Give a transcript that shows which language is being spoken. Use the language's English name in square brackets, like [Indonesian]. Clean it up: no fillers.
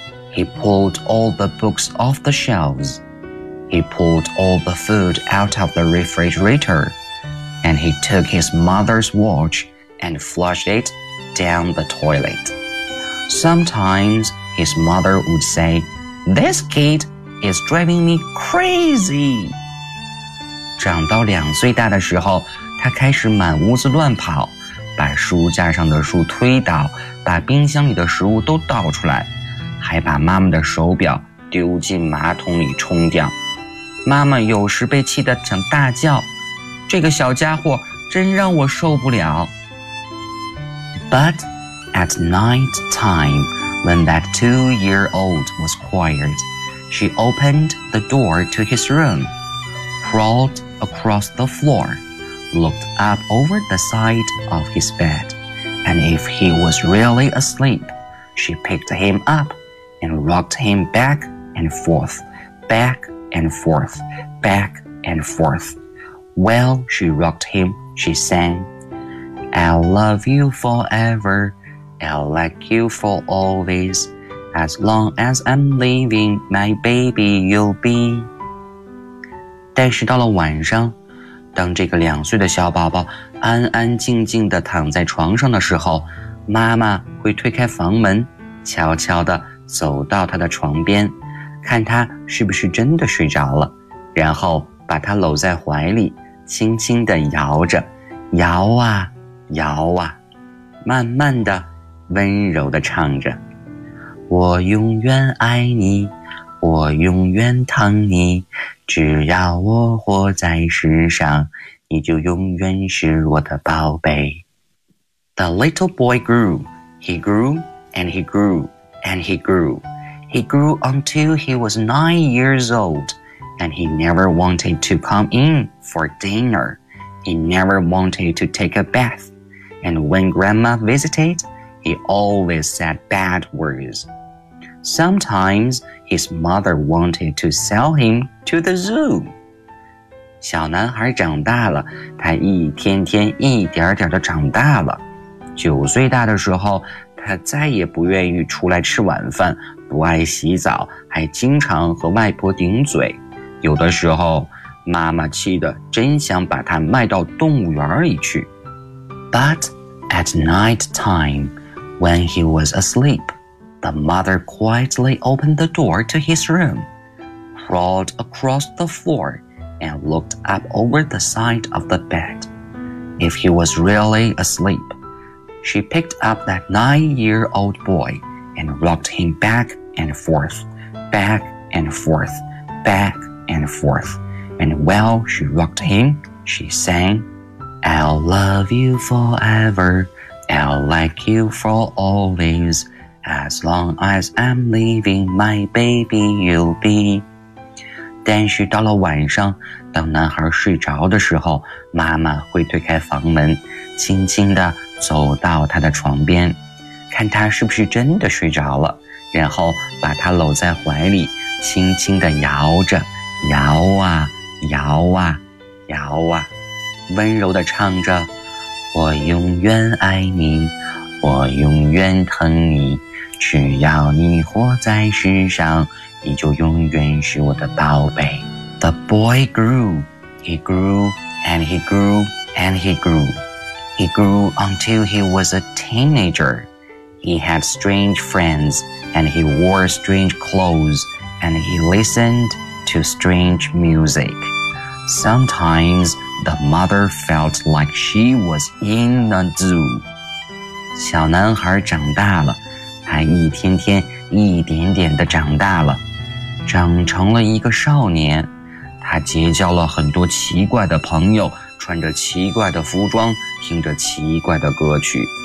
[English] He pulled all the books off the shelves. He pulled all the food out of the refrigerator, and he took his mother's watch and flushed it down the toilet. Sometimes his mother would say, "This kid is driving me crazy." [Chinese] 长到两岁大的时候，他开始满屋子乱跑，把书架上的书推倒，把冰箱里的食物都倒出来，还把妈妈的手表丢进马桶里冲掉。妈妈有时被气得想大叫，这个小家伙真让我受不了。 [English] But at night time, when that two-year-old was quiet, she opened the door to his room, crawled across the floor, looked up over the side of his bed, and if he was really asleep, she picked him up and rocked him back and forth, back and forth, back and forth. While she rocked him, she sang, "I'll love you forever, I'll like you for always, as long as I'm living, my baby you'll be." [Chinese] 但是到了晚上，当这个两岁的小宝宝安安静静地躺在床上的时候，妈妈会推开房门，悄悄地走到他的床边，看他是不是真的睡着了，然后把他搂在怀里，轻轻地摇着，摇啊摇啊，慢慢地温柔地唱着，我永远爱你，我永远疼你，只要我活在世上，你就永远是我的宝贝。 [English] The little boy grew, he grew, and he grew, and he grew. He grew until he was 9 years old, and he never wanted to come in for dinner. He never wanted to take a bath. And when grandma visited, he always said bad words. Sometimes his mother wanted to sell him to the zoo. [Chinese] 小男孩长大了，他一天天一点点地长大了。九岁大的时候，他再也不愿意出来吃晚饭，不爱洗澡，还经常和外婆顶嘴。有的时候，妈妈气得真想把他卖到动物园里去。 [English] But at night time, when he was asleep,The mother quietly opened the door to his room, crawled across the floor, and looked up over the side of the bed. If he was really asleep, she picked up that 9-year-old boy and rocked him back and forth, back and forth, back and forth. And while she rocked him, she sang, I'll love you forever, I'll like you for always. As long as I'm leaving, my baby you'll be. [Chinese] 但是到了晚上，当男孩睡着的时候，妈妈会推开房门，轻轻地走到他的床边，看他是不是真的睡着了，然后把他搂在怀里，轻轻地摇着，摇啊，摇啊，摇啊，温柔地唱着，我永远爱你，我永远疼你。只要你活在世上，你就永远是我的宝贝。 [English] The boy grew, he grew, and he grew, and he grew. He grew until he was a teenager. He had strange friends, and he wore strange clothes, and he listened to strange music. Sometimes the mother felt like she was in a zoo. [Chinese] 小男孩长大了，他一天天一点点地长大了，长成了一个少年。他结交了很多奇怪的朋友，穿着奇怪的服装，听着奇怪的歌曲。